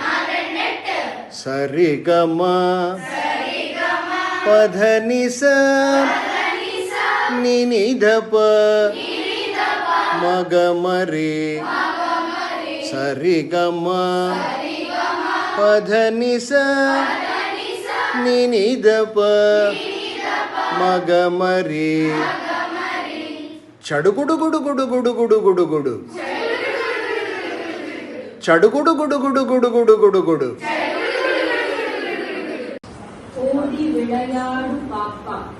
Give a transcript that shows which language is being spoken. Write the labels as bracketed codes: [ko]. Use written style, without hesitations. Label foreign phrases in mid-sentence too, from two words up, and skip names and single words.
[te] சரிகம பதனிச நினிதப மகமரி. சரிகம பதனிச நினிதப மகமரி. చడుగుడు గుడు గుడు గుడు గుడు గుడు గుడు చడుగుడు గుడు గుడు గుడు గుడు గుడు గుడు. [ta] ஓடி விளையாடு பாப்பா.